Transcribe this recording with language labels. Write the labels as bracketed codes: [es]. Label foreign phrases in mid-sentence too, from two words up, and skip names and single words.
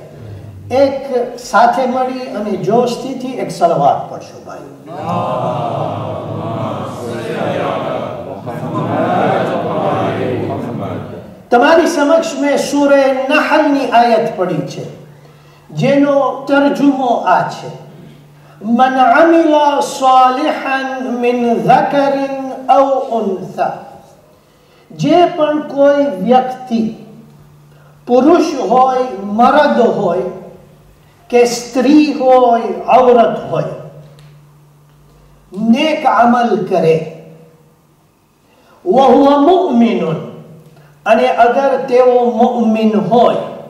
[gu] એક સાથે મળી અને જોશથી એક સલવાત પડશો ભાઈ. તમારી સમક્ષ મેં સૂરે નહલની આયત પડી છે જેનો તરજુમો આ છે: [ar] من عمل صالحا من ذكر او انثى. [gu] જે પણ કોઈ વ્યક્તિ પુરુષ હોય, મર્દ હોય કે સ્ત્રી હોય, ઔરત હોય, નેક અમલ કરે, [ar] وهو مؤمن, [gu] અને અગર તેઓ મુઅમિન હોય